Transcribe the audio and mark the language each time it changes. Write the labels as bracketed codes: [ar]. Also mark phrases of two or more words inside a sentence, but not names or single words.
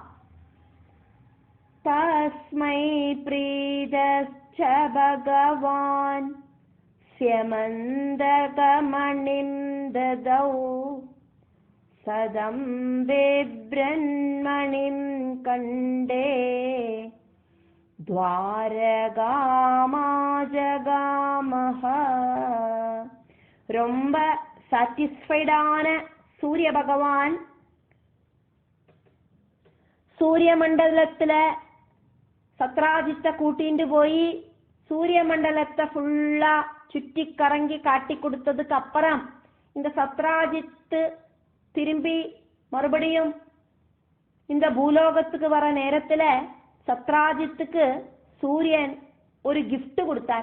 [sa] तस्मै प्रीदश्च भगवान् स्यमन्दकमणिं ददौ सदं बिभ्रन्मणिं कण्डे द्वारकामाजगामः. [ta] ரொம்ப சாட்டிஸ்ஃபைடான சூரிய பகவான் சூரிய மண்டலத்துல சத்ராஜித்தை கூட்டிட்டு போய் சூரிய மண்டலத்தை ஃபுல்லா சுற்றி கறங்கி காட்டி கொடுத்ததுக்கு அப்புறம் இந்த சத்ராஜித்து திரும்பி மறுபடியும் இந்த பூலோகத்துக்கு வர நேரத்துல சத்ராஜித்துக்கு சூரியன் ஒரு கிஃப்ட் கொடுத்தார்.